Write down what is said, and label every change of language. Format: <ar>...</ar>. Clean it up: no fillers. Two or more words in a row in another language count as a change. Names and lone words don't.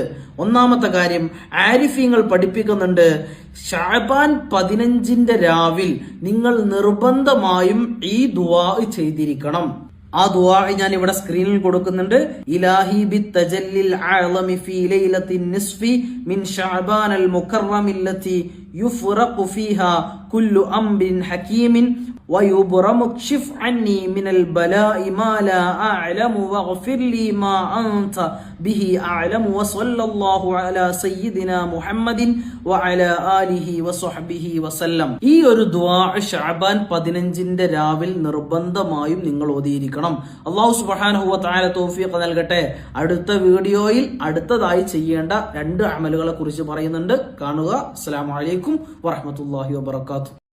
<ml>ഒന്നാമത്തെ കാര്യം, ആരിഫീങ്ങൾ പഠിപ്പിക്കുന്നുണ്ട്, ഷഅബാൻ 15-ന്റെ രാവിൽ നിങ്ങൾ നിർബന്ധമായും ഈ ദുആ ചെയ്തിരിക്കണം. ആ ദുആ ഞാൻ ഇവിടെ സ്ക്രീനിൽ കൊടുക്കുന്നുണ്ട്.</ml> <ar>إلهي بالتجلي الأعظم في ليلة النصف من شعبان المكرم التي يفرق فيها كل أمر حكيم ويبرم اكشف عني من البلاء ما لا أعلم واغفر لي ما أنت به أعلم وصلى الله على سيدنا محمد وعلى آله وصحبه وسلم.</ar> <ml>ഈ ഒരു ദുആ ശഅബാൻ 15-ന്റെ രാവിൽ നിർബന്ധമായും നിങ്ങൾ ഓതിയിരിക്കണം.</ml> <ar>الله سبحانه وتعالى</ar> <ml>തൗഫീഖ് നൽകട്ടെ. അടുത്ത വീഡിയോയിൽ അടുത്തതായി ചെയ്യേണ്ട 2 അമലുകളെ കുറിച്ച് പറയുന്നുണ്ട്. കാണുക.</ml> <ar>السلام عليكم ورحمة الله وبركاته.</ar>